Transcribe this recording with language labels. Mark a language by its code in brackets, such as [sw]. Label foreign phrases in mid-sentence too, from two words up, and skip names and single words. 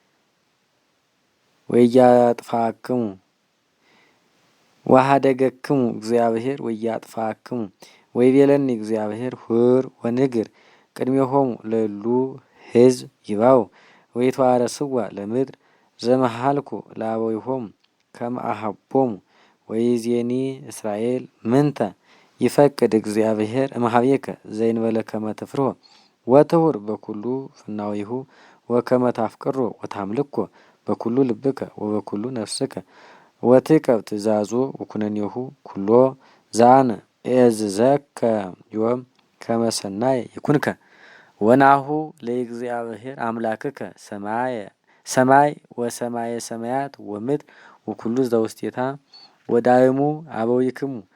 [gez] ወያጥፋክሙ ወኀደገክሙ እግዚአብሔር ወያጥፋክሙ ወይቤለኒ እግዚአብሔር ሁር ወንግር ቅድሜሆሙ ለእሉ ሕዝብ ይባው ወይትዋረስዋ ለምድር ዘመሃልኩ ለአበዊሆሙ ከመ አኀቦሙ ወይእዜኒ እስራኤል ምንተ ይፈቅድ እግዚአብሔር እምኀቤከ ዘእንበለ ከመ ትፍርሆ ወትሁር በኩሉ ፍናዊሁ ወከመ ታፍቅሮ ወታምልኮ በኩሉ ልብከ ወበኩሉ ነፍስከ ወትቀብ ትእዛዞ ወኩነኔሁ ኩሎ ዘአነ እእዝዘከ ዮም ከመ ሰናየ ይኩንከ ወናሁ ለእግዚአብሔር አምላክከ ሰማይ ወሰማየ ሰማያት ወምድር ወኩሉ ዘውስቴታ ወዳእሙ አበዊክሙ